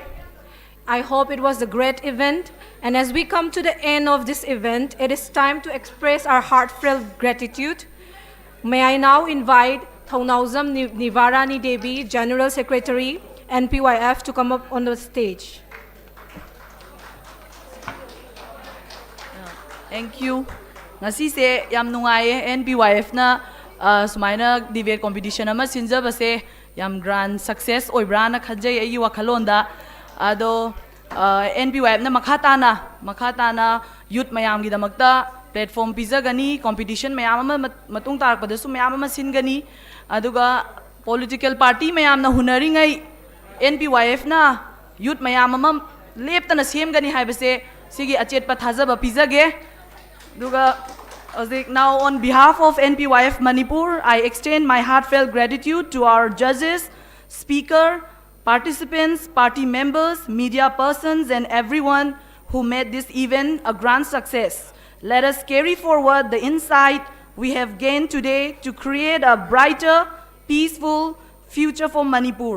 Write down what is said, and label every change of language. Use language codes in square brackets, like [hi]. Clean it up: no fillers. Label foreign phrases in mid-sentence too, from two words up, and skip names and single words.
[en] I hope it was a great event. And as we come to the end of this event, it is time to express our heartfelt gratitude. May I now invite Thaunauzam Nivarani Devi, General Secretary, NPYF, to come up on the stage. Thank you. [mni] Ngasi se yam nungai NPYF na sumaina [en] debate competition [mni] ama sinjabase yam [en] grand success [mni] oibra na khajai ayi wakhalonda ado NPYF na makhatana youth mayam gi damakta platform pizagani competition mayam ama matung tarakpada su mayam ama singani aduga [en] political party [mni] mayam na hunaring ai NPYF na youth mayam ama leptana semgani haibase sigi achetpa thajaba pizage duga [en] now on behalf of NPYF Manipur, I extend my heartfelt gratitude to our judges, speaker, participants, party members, media persons and everyone who made this event a grand success. Let us carry forward the insight we have gained today to create a brighter, peaceful future for Manipur.